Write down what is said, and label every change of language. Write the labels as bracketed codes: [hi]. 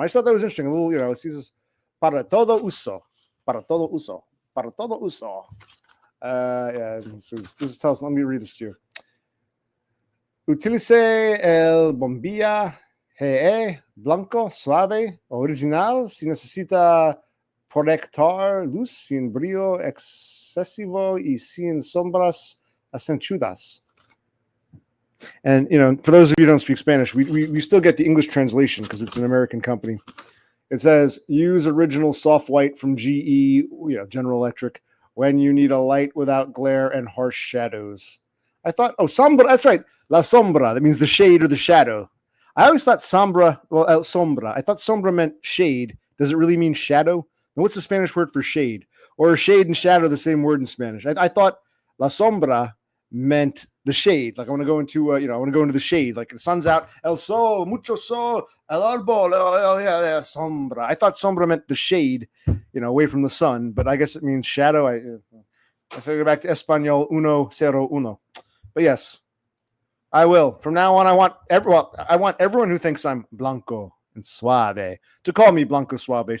[en] I just thought that was interesting. A little, it says [es] para todo uso. Para todo uso. [en] Para todo uso. Yeah, so this tells us, let me read this to you. [es] Utilice el bombilla GE blanco suave original si necesita proyectar luz sin brillo excesivo y sin sombras acentuadas. [en] And, for those of you who don't speak Spanish, we still get the English translation because it's an American company. It says, use original soft white from GE, General Electric, when you need a light without glare and harsh shadows. I thought, sombra, that's right. La sombra, that means the shade or the shadow. I always thought sombra, well, sombra. I thought sombra meant shade. Does it really mean shadow? And what's the Spanish word for shade? Or is shade and shadow the same word in Spanish? I thought la sombra meant the shade. Like I want to go into, I want to go into the shade. Like the sun's out, [es] el sol, mucho sol, el árbol, [en] yeah, sombra. I thought sombra meant the shade, away from the sun, but I guess it means shadow. I say go back to Espanol 101. But yes, I will. From now on, I want everyone who thinks I'm Blanco and Suave to call me Blanco Suave.